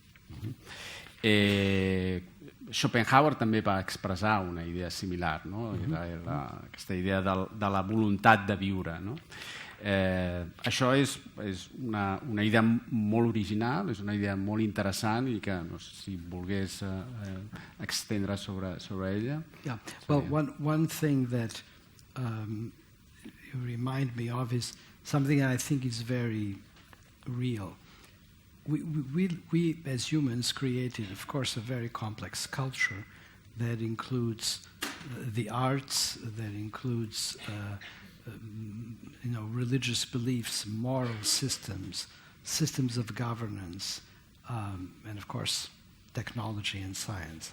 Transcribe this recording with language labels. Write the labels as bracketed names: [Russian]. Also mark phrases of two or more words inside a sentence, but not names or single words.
[Catalan] Schopenhauer també va expressar una idea similar, aquesta idea de la voluntat de viure. Això és una idea molt original, és una idea molt interessant i que no sé si volgués extendre sobre ella. [English] Well, one thing that you remind me of is something I think is very real. We as humans created, of course, a very complex culture that includes the arts, that includes religious beliefs, moral systems, systems of governance, and of course technology and science.